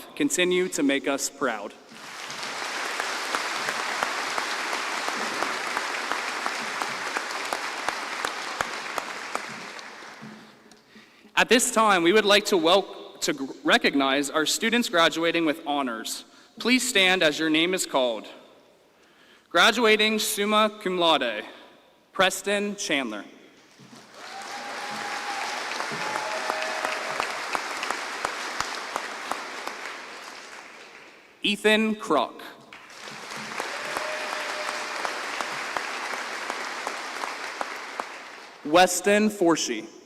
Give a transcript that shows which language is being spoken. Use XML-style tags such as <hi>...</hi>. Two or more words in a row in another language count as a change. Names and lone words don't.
<en>Continue to make us proud. At this time, we would like to recognize our students graduating with honors. Please stand as your name is called. Graduating summa cum laude, Preston Chandler. Ethan Kroc. Weston Forshee.</en>